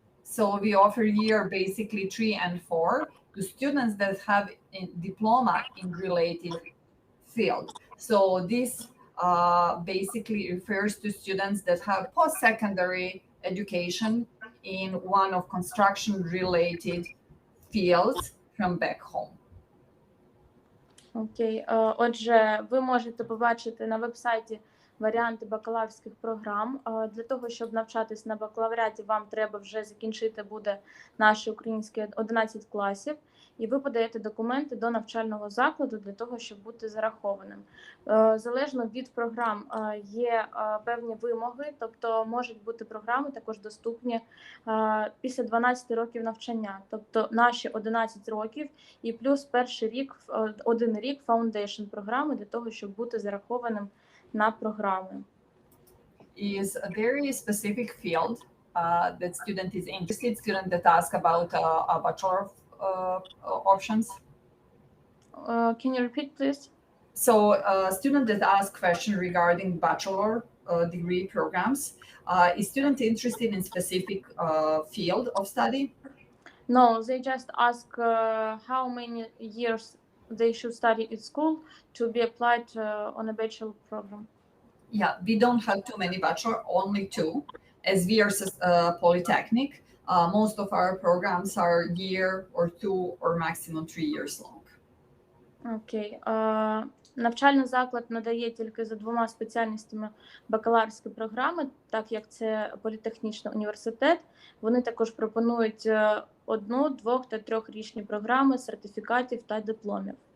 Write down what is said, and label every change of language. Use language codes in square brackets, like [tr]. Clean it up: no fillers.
[en] So we offer year basically 3 and 4 to students that have a diploma in related field. So this basically refers to students that have post-secondary education in one of construction related fields from back home. Окей. [uk] Отже, ви можете побачити на вебсайті варіанти бакалаврських програм. Для того, щоб навчатись на бакалавріаті, вам треба вже закінчити буде наші українські 11 класів, і ви подаєте документи до навчального закладу для того, щоб бути зарахованим. Залежно від програм є певні вимоги, тобто можуть бути програми також доступні після 12 років навчання, тобто наші 11 років і плюс перший рік, 1 рік фаундейшн програми для того, щоб бути зарахованим на програми. [en] Is a very specific field that student is interested, student that ask about a bachelor options. Can you repeat, please? So student that ask question regarding bachelor degree programs, is student interested in specific field of study? No, they just ask how many years they should study at school to be applied on a bachelor program. Yeah, we don't have too many bachelor, only 2. As we are Polytechnic, most of our programs are year or 2 or maximum 3 years long. Окей. [uk] Навчальний заклад надає тільки за 2 спеціальностями бакалаврські програми, так як це політехнічний університет. Вони також пропонують 1, 2 та 3-річні програми сертифікатів та дипломів.